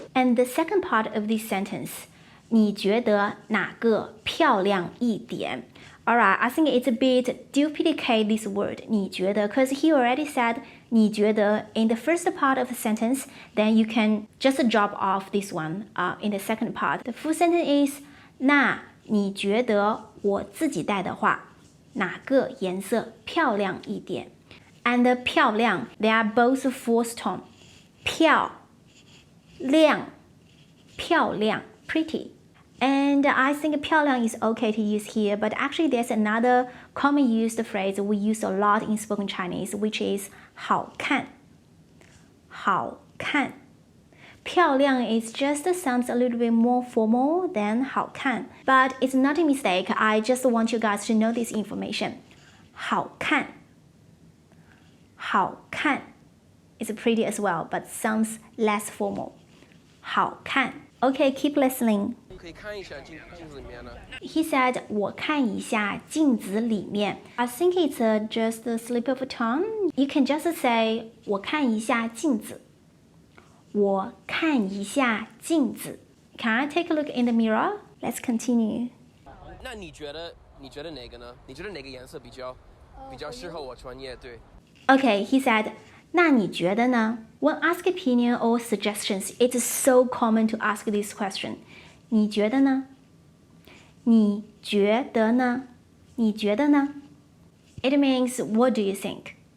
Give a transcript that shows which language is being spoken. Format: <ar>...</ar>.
<en>And the second part of this sentence,</en> <zh>你觉得哪个漂亮一点？</zh> <en>Alright, I think it's a bit duplicate this word 你觉得 because he already said 你觉得 in the first part of the sentence, then you can just drop off this one in the second part. The full sentence is</en> <zh>那你觉得我自己戴的话，哪个颜色漂亮一点？</zh> <en>And 漂亮 they are both false tone. 漂亮 pretty. And I think 漂亮 is okay to use here, but actually there's another common used phrase we use a lot in spoken Chinese, which is 好看。</en> <zh>好看。</zh> <en>漂亮 is just sounds a little bit more formal than 好看, but it's not a mistake. I just want you guys to know this information.</en> <zh>好看。</zh> <en>好看 is pretty as well, but sounds less formal. 好看。Okay, keep listening.</en> <zh>可以看一下镜子里面呢。</zh> <en>He said,</en> <zh>我看一下镜子里面.</zh> <en>I think it's just a slip of a tongue. You can just say,</en> <zh>我看一下镜子. 我看一下镜子.</zh> <en>Can I take a look in the mirror? Let's continue.</en> <zh>那你觉得哪个呢？你觉得哪个颜色比较适合我穿？也对。</zh> <en>Okay, he said,</en> <zh>那你觉得呢?</zh> <en>When asked opinion or suggestions, it's so common to ask this question.</en> <zh>你觉得呢?你觉得呢?你觉得呢?</zh> <en>It means, what do you think?</en>